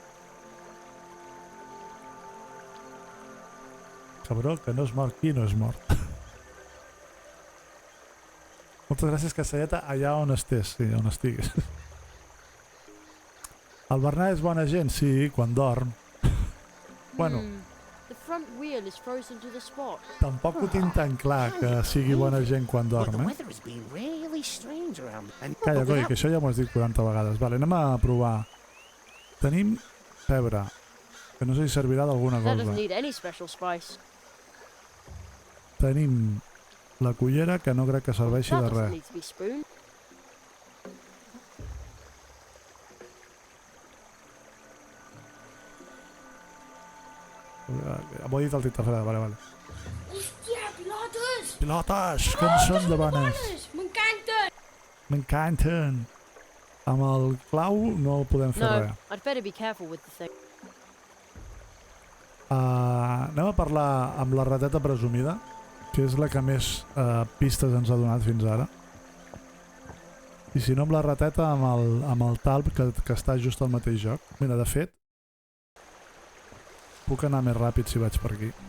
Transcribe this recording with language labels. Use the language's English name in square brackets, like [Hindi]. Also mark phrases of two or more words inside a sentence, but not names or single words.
[Catalan] Cabró, que no és mort. Qui no és mort? Moltes gràcies, Caselleta, allà on estés, sí, on estiguis. El Bernat és bona gent, sí, quan dorm. Bueno, [English] The front wheel is frozen to the spot. [Catalan] tampoc ho tinc tan clar que sigui bona gent quan dorm, eh? Calla, coi, que això ja m'ho has dit 40 vegades. Vale, anem a provar. Tenim pebre, que no sé si servirà d'alguna [English] That doesn't [Catalan] cosa. [English] need any special spice. [Catalan] Tenim la cullera, que no crec que serveixi [English] That [Catalan] de [English] doesn't [Catalan] res. [English] need to be spoon. [Catalan] M'ho ha dit el Tita Freda, vale. Hòstia, pilotes! Pilotes, que en són de bones. M'encanten! M'encanten. Amb el clau no podem fer [English] No, [Catalan] res. [English] I'd better be careful with the thing. [Catalan] Anem a parlar amb la rateta presumida, que és la que més pistes ens ha donat fins ara. I si no amb la rateta, amb el talp, que està just al mateix joc. Mira, de fet, puc anar més ràpid si vaig per aquí.